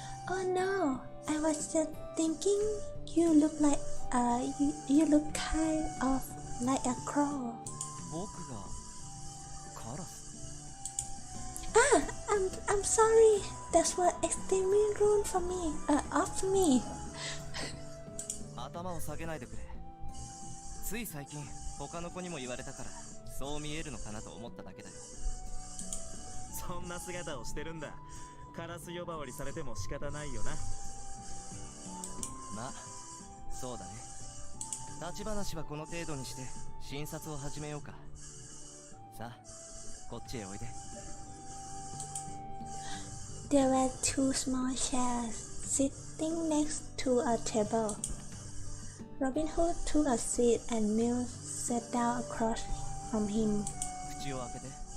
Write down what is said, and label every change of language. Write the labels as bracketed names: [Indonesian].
[English] Oh no, I was just thinking you look like you look kind of like a crow. [Japanese] 僕がカラス？ [English] I'm sorry. That's what extremely rude for me. Of me. [Japanese] 頭を下げないでくれ。つい最近他の子にも言われたからそう見えるのかなと思っただけだよ。そんな姿をしてるんだ。カラス呼ばわりされても仕方ないよな。まあそうだね。立ち話はこの程度にして診察を始めようか。さあこっちへおいで。 [English] There were two small chairs sitting next to a table. Robin Hood took a seat and Mill sat down across from him. [Japanese] 口を開けて。